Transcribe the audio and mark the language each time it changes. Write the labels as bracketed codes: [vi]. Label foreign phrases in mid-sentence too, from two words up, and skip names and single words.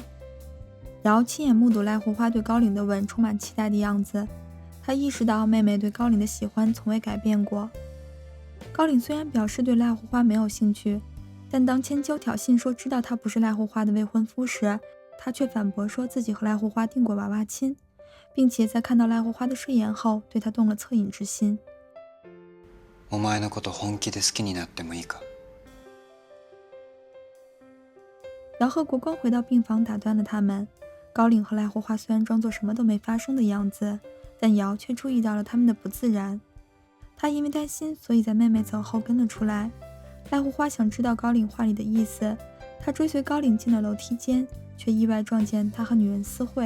[zh] 瑶亲眼目睹赖护花对高岭的吻充满期待的样子，他意识到妹妹对高岭的喜欢从未改变过。高岭虽然表示对赖护花没有兴趣，但当千秋挑衅说知道他不是赖护花的未婚夫时，他却反驳说自己和赖护花订过娃娃亲，并且在看到赖护花的睡颜后对他动了恻隐之心。 [ja] お前のこと本気で好きになってもいいか？ [zh] 瑶和国光回到病房打断了他们。高岭和赖护花虽然装作什么都没发生的样子，但瑶却注意到了他们的不自然。他因为担心，所以在妹妹走后跟了出来。赖护花想知道高岭话里的意思，他追随高岭进了楼梯间，却意外撞见他和女人私会。